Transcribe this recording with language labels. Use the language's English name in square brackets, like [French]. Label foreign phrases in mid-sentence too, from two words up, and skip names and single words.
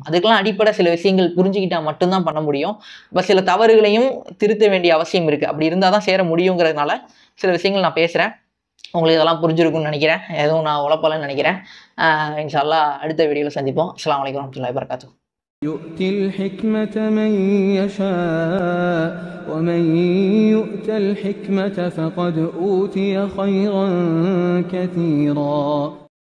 [Tamil] அதுக்கெல்லாம் அடிப்படை சில விஷயங்கள் புரிஞ்சுக்கிட்டால் மட்டும்தான் பண்ண முடியும். இப்போ சில தவறுகளையும் திருத்த வேண்டிய அவசியம் இருக்குது. அப்படி இருந்தால் தான் சேர முடியுங்கிறதுனால சில விஷயங்கள் நான் பேசுகிறேன். உங்களுக்கு இதெல்லாம் புரிஞ்சிருக்குன்னு நினைக்கிறேன். எதுவும் நான் உழப்பலன்னு நினைக்கிறேன். [Arabic] إن شاء الله [Tamil] அடுத்த வீடியோவில் சந்திப்போம். [Arabic] السلام عليكم ورحمة الله وبركاته. يؤتي الحكمة من يشاء ومن يؤت الحكمة فقد أوتي خيرا كثيرا